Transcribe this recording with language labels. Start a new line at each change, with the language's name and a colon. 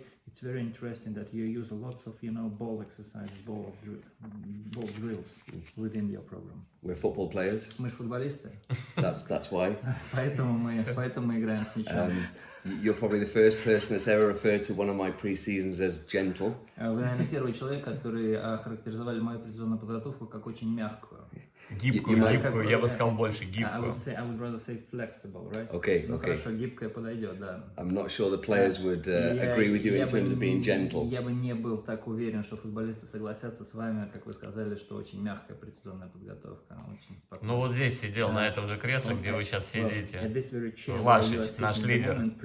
English: It's very interesting that you use lots of, ball exercises, ball drills within your program. We're football players.
Russian: Мы же футболисты.
English: That's why.
Russian: Поэтому мы играем с мячом.
English: You're probably the first person that's ever referred to one of my pre-seasons as gentle.
Russian: Вы, наверное, первый человек, который охарактеризовали мою предсезонную подготовку как очень мягкую. Гибкую, я бы сказал больше гибкую.
English: I would rather say flexible, right? Okay.
Russian: Хорошо, гибкая подойдет, да.
English: I'm not sure the players would agree with you in terms of being gentle.
Russian: Я бы не был так уверен, что футболисты согласятся с вами, как вы сказали, что очень мягкая предсезонная подготовка. Очень спокойная. Ну вот здесь сидел на этом же кресле, где вы сейчас сидите. Влашич, наш лидер.